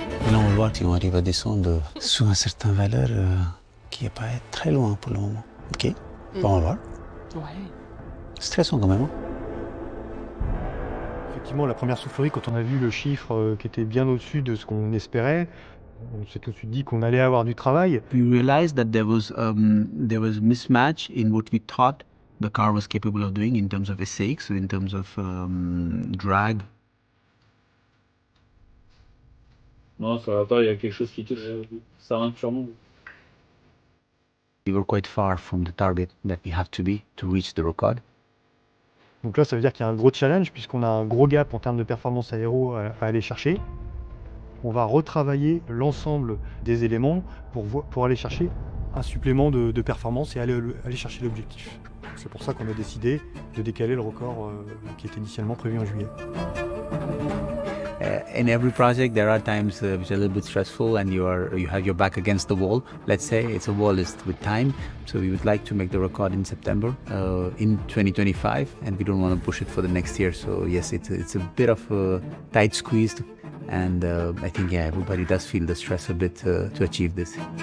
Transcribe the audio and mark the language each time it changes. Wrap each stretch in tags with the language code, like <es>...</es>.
<fr>Là, on va voir qu'on arrive à descendre sous une certaine valeur qui n'est pas très loin pour le moment. Ok, bon, on va voir. Ouais. Stressant quand même. Hein. Effectivement, la première soufflerie, quand on a vu le chiffre qui était bien au-dessus de ce qu'on espérait, on s'est tout de suite dit qu'on allait avoir du travail.</fr> <en>We realized that there was mismatch in what we thought the car was capable of doing in terms of SAX, so in terms of drag.</en> <fr>Non, ça va pas, il y a quelque chose qui touche. Ça rentre sûrement.</fr> <en>We were quite far from the target that we have to be to reach the record.</en> <fr>Donc là, ça veut dire qu'il y a un gros challenge puisqu'on a un gros gap en termes de performance aéro à aller chercher. On va retravailler l'ensemble des éléments pour aller chercher un supplément de performance et aller chercher l'objectif. C'est pour ça qu'on a décidé de décaler le record qui était initialement prévu en juillet.</fr> <en>In every project, there are times which are a little bit stressful, and you have your back against the wall. Let's say it's a wall is with time, so we would like to make the record in September, in 2025, and we don't want to push it for the next year. So yes, it's a bit of a tight squeeze, and I think everybody does feel the stress a bit to achieve this.</en>